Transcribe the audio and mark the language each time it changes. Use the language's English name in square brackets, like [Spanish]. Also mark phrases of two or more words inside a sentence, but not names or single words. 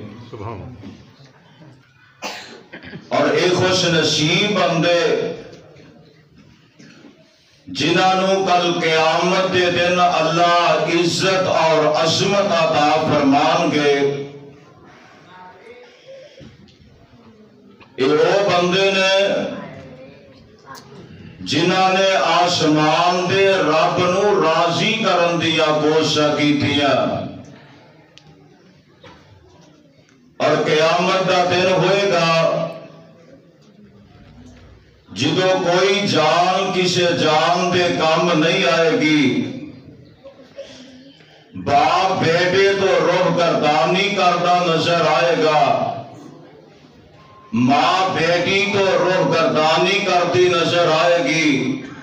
[Punjabi] اور ایک خوش نصیب بندے جنہاں نو کل قیامت دے دن اللہ عزت اور عظمت عطا فرمان گے، یہ وہ بندے نے جنہاں نے آسمان دے رب نو راضی کرن دیا کوششاں کیتیاں، اور قیامت دا دن ہوئے گا جدو کوئی جان کسی جان دے کام نہیں آئے گی، باپ بیٹے تو روح گردانی کرتا نظر آئے گا، ماں بیٹی تو روح گردانی کرتی نظر آئے گی۔